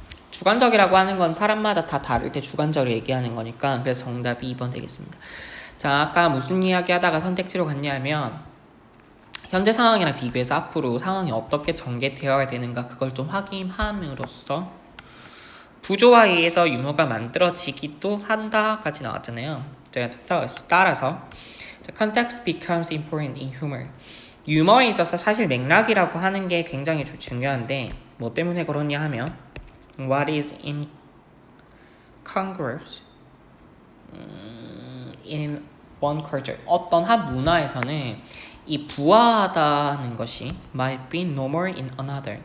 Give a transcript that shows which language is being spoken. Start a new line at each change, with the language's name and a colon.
Korean: 주관적이라고 하는 건 사람마다 다 다를 때 주관적으로 얘기하는 거니까 그래서 정답이 2번 되겠습니다. 자, 아까 무슨 이야기 하다가 선택지로 갔냐면 현재 상황이랑 비교해서 앞으로 상황이 어떻게 전개되어야 되는가 그걸 좀 확인함으로써 부조화에 의해서 유머가 만들어지기도 한다까지 나왔잖아요. 제가 따라서
English: context becomes important in humor.
Korean: 유머에 있어서 사실 맥락이라고 하는 게 굉장히 좀 중요한데 뭐 때문에 그러냐 하면
English: what is incongruous in one culture.
Korean: 어떤 한 문화에서는 이 부화하다는 것이
English: might be normal in another.